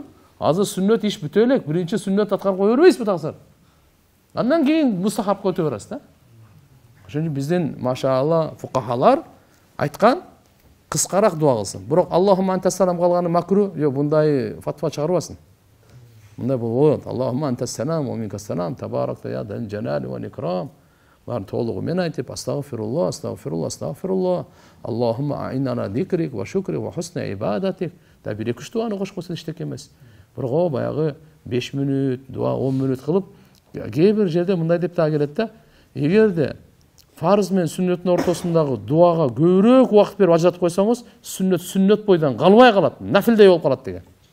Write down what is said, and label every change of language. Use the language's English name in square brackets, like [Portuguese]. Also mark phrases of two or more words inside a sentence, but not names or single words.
[Kyrgyz] Азыр сүннөт иш бүтө элек, биринчи сүннөт аткарып кое бербейсизби тагсыр? Андан кийин мустахабка өтө бересиз да. Ошон үчүн биздин машаалла фукахалар айткан кыскараак дуа кылсын. Бирок [Arabic] اللهم أنت السلام [Kyrgyz] калганы макру, жок, мындай фатва чыгарбасын. Мындай болот. [Arabic] اللهم أنت السلام ومنك السلام تباركت يا ذا الجلال والإكرام. [Kyrgyz] Барын толугу мен айтып, астагфируллах. [Arabic] اللهم أعني على ذكرك وشكرك وحسن عبادتك. [Kyrgyz] Да бир эки дуаны кошкосун иштек эмес. Бирок баягы 5 мүнөт, дуа 10 мүнөт кылып, кээ бир жерде мындай деп да келет да. Эгерде фарыз менен сүннөттүн ортосундагы дуага көбүрөөк убакыт берип ажыратып койсоңуз, сүннөт бойдан калбай калат, нафилдей болуп калат деген.